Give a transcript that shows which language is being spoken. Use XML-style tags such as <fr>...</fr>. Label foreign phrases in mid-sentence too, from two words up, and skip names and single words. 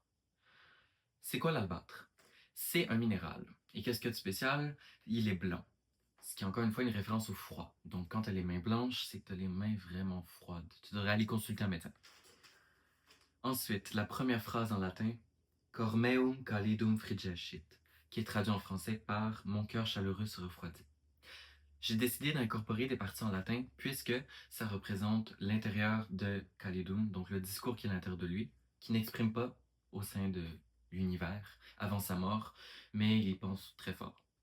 <fr>C'est quoi l'albâtre? C'est un minéral. Et qu'est-ce qu'il y a de spécial? Il est blanc. Ce qui est encore une fois une référence au froid. Donc quand tu as les mains blanches, c'est que tu as les mains vraiment froides. Tu devrais aller consulter un médecin. Ensuite, la première phrase en latin,</fr> <la>Cor meum calidum frigecit,</la> <fr>qui est traduit en français par Mon cœur chaleureux se refroidit. J'ai décidé d'incorporer des parties en latin puisque ça représente l'intérieur de Calidum, donc le discours qui est à l'intérieur de lui, qui n'exprime pas au sein de l'univers avant sa mort, mais il y pense très fort.</fr>